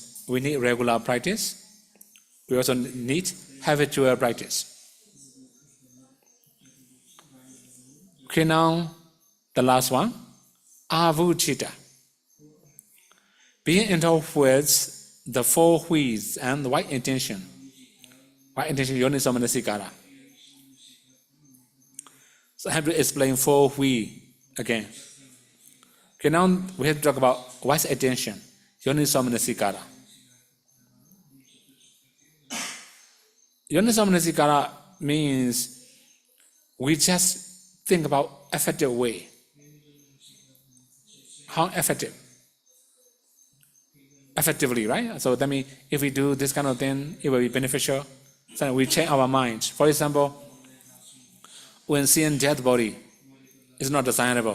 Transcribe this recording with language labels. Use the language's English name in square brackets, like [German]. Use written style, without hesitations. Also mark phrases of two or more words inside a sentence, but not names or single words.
[English] We need regular practice. We also need habitual practice. Okay, now the last one, avujita. Being endowed with the four huis and the right intention. Right intention, [Pali] yoniso manasikara. [English] So I have to explain four hui again. Okay, now we have to talk about what's attention, [Pali] yoniso manasikara. Yoniso manasikara [English] means we just think about effective way. How effective? Effectively, right? So that means if we do this kind of thing, it will be beneficial. So we change our mind. For example, when seeing dead body, it's not desirable.